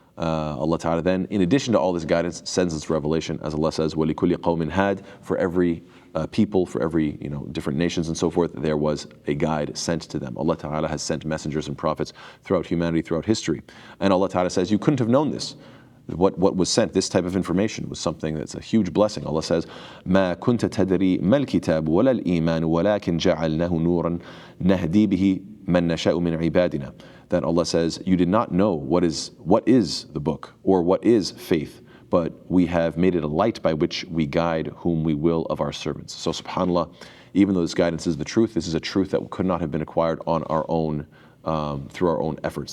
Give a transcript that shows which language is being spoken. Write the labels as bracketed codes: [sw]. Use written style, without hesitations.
[en] Allah Ta'ala then, in addition to all this guidance, sends us revelation, as Allah says, [ar] وَلِكُلِّ قَوْمٍ هَادٍ, [en] for every people, for every different nations and so forth, there was a guide sent to them. Allah Ta'ala has sent messengers and prophets throughout humanity, throughout history. And Allah Ta'ala says, you couldn't have known this. What was sent, this type of information, was something that's a huge blessing. Allah says, [ar] مَا كُنْتَ تَدْرِي مَا الْكِتَابُ وَلَا الْإِيمَانُ وَلَكِنْ جَعَلْنَاهُ نُورًا نَهْدِي بِهِ مَنْ نَشَاءُ مِنْ عِبَادِنَا. [en] That Allah says, you did not know what is the book, or what is faith, but we have made it a light by which we guide whom we will of our servants. So subhanAllah, even though this guidance is the truth, this is a truth that could not have been acquired on our own, through our own efforts.